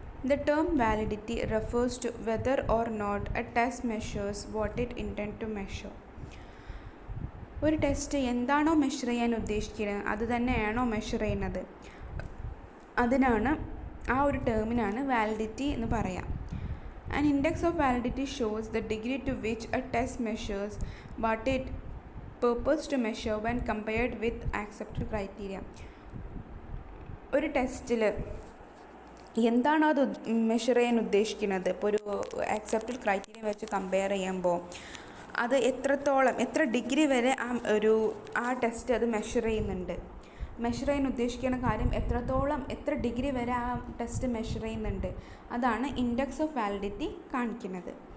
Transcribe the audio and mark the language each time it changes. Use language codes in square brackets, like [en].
[en] The term validity refers to whether or not a test measures what it intends to measure. [ml] ഒരു test എന്താണോ measure ചെയ്യാൻ ഉദ്ദേശിക്കുന്നത് അത് തന്നെയാണോ മെഷർ ചെയ്യുന്നത്, അതിനാണ് ആ ഒരു ടേമിനാണ് വാലിഡിറ്റി എന്ന് പറയാം. [en] An index of validity shows the degree to which a test measures what it purports to measure when compared with accepted criteria. [ml] ഒരു ടെസ്റ്റിൽ എന്താണോ അത് മെഷർ ചെയ്യാൻ ഉദ്ദേശിക്കുന്നത്, ഇപ്പോൾ ഒരു ആക്സെപ്റ്റഡ് ക്രൈറ്റീരിയ വെച്ച് കമ്പയർ ചെയ്യുമ്പോൾ അത് എത്ര ഡിഗ്രി വരെ ആ ടെസ്റ്റ് അത് മെഷർ ചെയ്യുന്നുണ്ട്, മെഷർ ചെയ്യാൻ ഉദ്ദേശിക്കുന്ന കാര്യം എത്ര ഡിഗ്രി വരെ ആ ടെസ്റ്റ് മെഷർ ചെയ്യുന്നുണ്ട്, അതാണ് ഇൻഡെക്സ് ഓഫ് വാലിഡിറ്റി കാണിക്കുന്നത്.